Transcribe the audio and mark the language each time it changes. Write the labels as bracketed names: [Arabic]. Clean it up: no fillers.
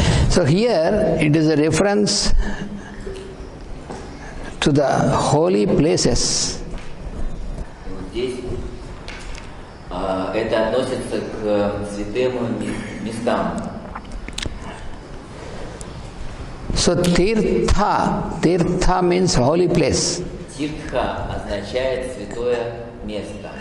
[English] So here it is a reference to the holy places. [Russian] Здесь это относится к святым местам. [English] So tirtha means holy place. [Russian] Тиртха означает святое место.